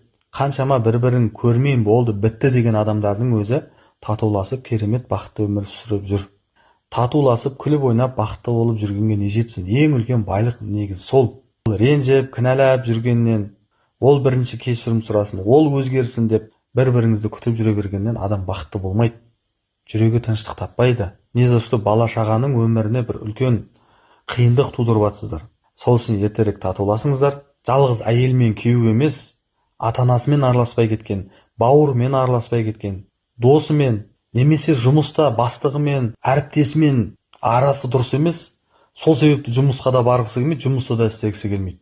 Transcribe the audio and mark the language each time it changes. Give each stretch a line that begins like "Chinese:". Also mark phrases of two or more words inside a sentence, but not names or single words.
Kazakh: Қаншама бір-бірін көрмейін болды, бітті деген адамдардың өзі татуласып, керемет бақытты өмір сүріп жүр. Татуласып, күліп ойнап, бақытты болып жүргенге не жетсін? Ең үлкен байлық негізі сол. Ренжіп, кінәлап жүргеннен, ол бірінші кешірім сұрасын, ол өзгерсін деп бір-біріңізді күтіп жүре бергеннен адам бақытты болмайды. Жүрегі тыныштық таппайды.
Russian: Не за что
Kazakh: бала шағаның өміріне бір үлкен қиындық тудырып жатсыздар. Сол үшін ертерек татуласыңыздар. Жалғыз әйел мен күйеу емес, ата-анасымен араласпай кеткен, бауырымен араласпай кеткен, досымен, немесе жұмыста бастығымен, әріптесімен арасы дұрыс емес, сол себепті жұмысқа да барғысы келмейді, жұмысты да істегісі келмейді.